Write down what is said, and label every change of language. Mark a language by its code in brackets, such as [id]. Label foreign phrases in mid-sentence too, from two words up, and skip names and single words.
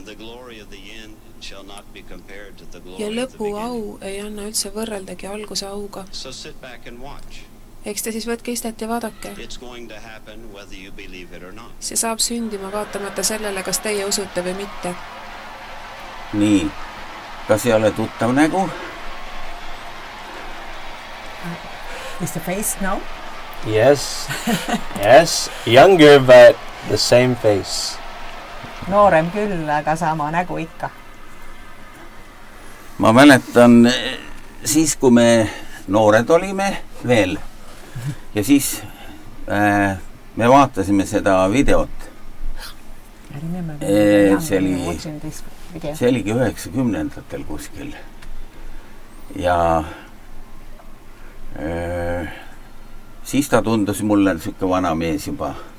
[et] Ja lõpu au ei anna üldse võrreldagi alguse auga. Eks te siis võtke istet ja vaadake. See saab sündima vaatamata sellele, kas teie usute või mitte. Nii, kas ei ole tuttav nägu? [en] Is the face now? Yes, yes, younger but the same face. [et] Noorem küll, aga sama nägu ikka. Ma mäletan siis, kui me noored olime veel ja siis me vaatasime seda videot. See oligi 90-ndatel kuskil ja siis ta tundus mulle niisugune vana mees juba.